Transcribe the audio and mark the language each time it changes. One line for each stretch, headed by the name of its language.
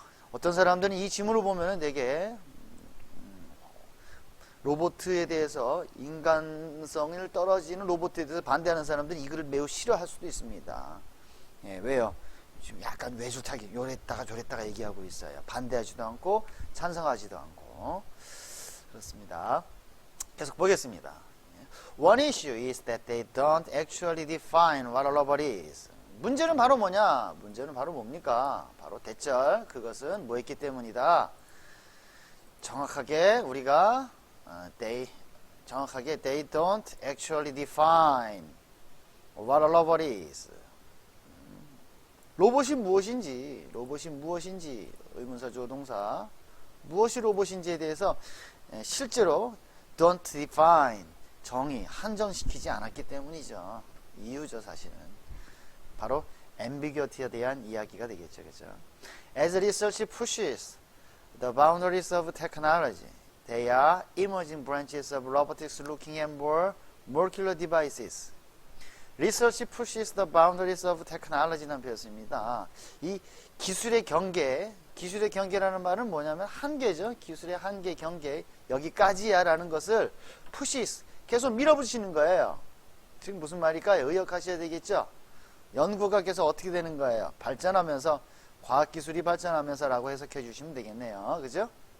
Korean: 어떤 사람들은 이 지문을 보면은 되게 로봇에 대해서 인간성을 떨어지는 로봇에 대해서 반대하는 사람들은 이거를 매우 싫어할 수도 있습니다. 예, 왜요? 지금 약간 외줄타기 요랬다가 저랬다가 얘기하고 있어요. 반대하지도 않고 찬성하지도 않고 그렇습니다. 계속 보겠습니다.
English: One issue is that they don't actually define what a robot is.
Korean: 문제는 바로 뭐냐? 문제는 바로 뭡니까? 바로 대절. 그것은 뭐였기 때문이다. 정확하게 우리가
English: they don't actually define what a robot is.
Korean: 로봇이 무엇인지 의문사 주어 동사 무엇이 로봇인지에 대해서 실제로
English: don't define
Korean: 정의 한정시키지 않았기 때문이죠. 이유죠 사실은. 바로 ambiguity에 대한 이야기가 되겠죠. 그죠?
English: As research pushes the boundaries of technology, they are emerging branches of robotics looking at more molecular devices. Research pushes the boundaries of technology라는
Korean: 표현입니다. 이 기술의 경계라는 말은 뭐냐면 한계죠. 기술의 한계, 경계, 여기까지야 라는 것을 pushes, 계속 밀어붙이는 거예요. 지금 무슨 말일까요? 의역하셔야 되겠죠? 연구가 계속 어떻게 되는 거예요? 발전하면서, 과학기술이 발전하면서 라고 해석해 주시면 되겠네요. 그죠?